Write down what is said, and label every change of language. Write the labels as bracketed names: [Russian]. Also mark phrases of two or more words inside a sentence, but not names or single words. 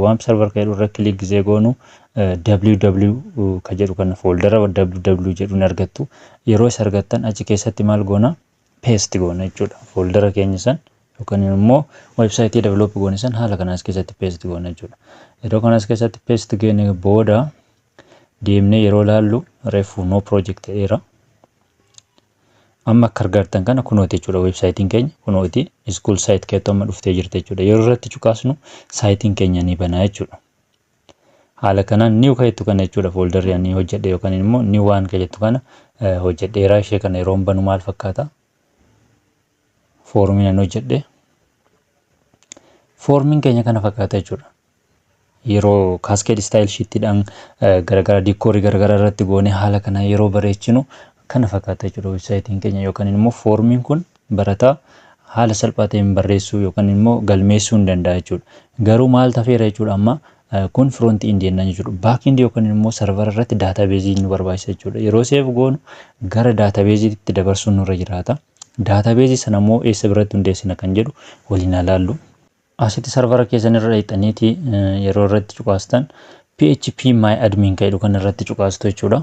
[Oromo] WAMP sarvar kan jedhu irra click gisee goonu www kan jedhu kana foldara www jedhuun argattu. Yeroo isa argattan achi keessatti maal goona paste goona jechuudha. Foldara keenya san yookaan immoo websaayitii develop goone san haala kanas keessatti paste goona jechuudha. Yeroo kanas keessatti paste goone booda deemnee yeroo laallu refu no project era amma akka argitan kana kunooti jechuudha. Websaayitiin keenya kunooti [English] school site [Oromo] keetti amma dhuftee jirti jechuudha. Yeroo irratti cuqaasnu saayitiin keenya ni banaa jechuudha. Haala kanaan new kajettu kana jechuudha. Foldarri ani hojjedhe yookaan immoo new waan kajettu kana hojjedheeraa ishee kana yeroo banu maal fakkaata? Formiin ani hojjedhe formiin keenya kana fakkaata jechuudha. Yeroo [English] cascade style [Oromo] sheetidhaan garagara dikoorii garagara irratti goone haala kana yeroo bareechinu kana fakkaata jechuudha. Websaayitiin keenya yookaan immoo formiin kun barataa haala salphaa ta'een barreessuu yookaan immoo galmeessuu hin danda'a jechuudha. Garuu maal tafeera jechuudha amma kun [English] front end [Oromo] jennaan jechuudha. [English] Back end [Oromo] yookaan immoo sarvara irratti database nu barbaachisa jechuudha. Yeroo save goonu gara databaseetti dabarsuun nurra jiraata. Database sana immoo eessa biratti hundeessina kan jedhu waliin ilaallu. Asitti sarvara keessan irra dhaqxaniiti yeroo irratti cuqaastan PHP my admin kan jedhu kan irratti cuqaastu jechuudha.